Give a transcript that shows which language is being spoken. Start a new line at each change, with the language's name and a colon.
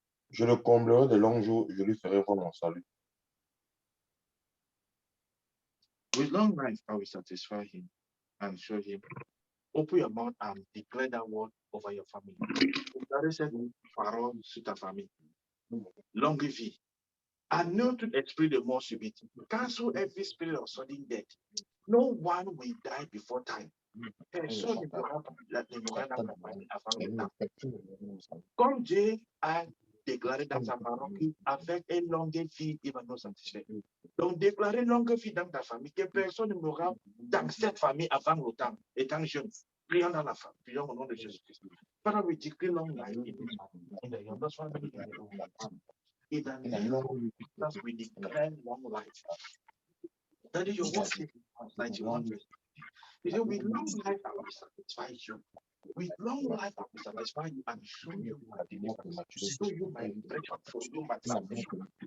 French: Je le comblerai de longs jours, je lui ferai voir mon salut.
English: With long life, I will satisfy him and show him. Open your mouth and declare that word over your family.
French: Parole sur ta famille. Longue vie.
English: I know to
French: esprit de mort subite.
English: Cancel every spirit of sudden death. No one will die before time.
French: Personne ne mourra dans ta famille avant le temps. Comme Dieu a déclaré dans sa parole qu'avec une longue vie, il va nous satisfaire. Donc, déclarer longue vie dans ta famille, que personne ne mourra dans cette famille avant le temps, étant jeune. Prions dans la famille, prions au nom de Jésus-Christ.
English: Father, we declare long life in the youngest family in the world. In the name of Jesus, we declare long life. That is your word, 91 verse. You say, with long life, I will satisfy you. With long life, I will satisfy you and show you my deliverance, show you my liberation, show you my salvation.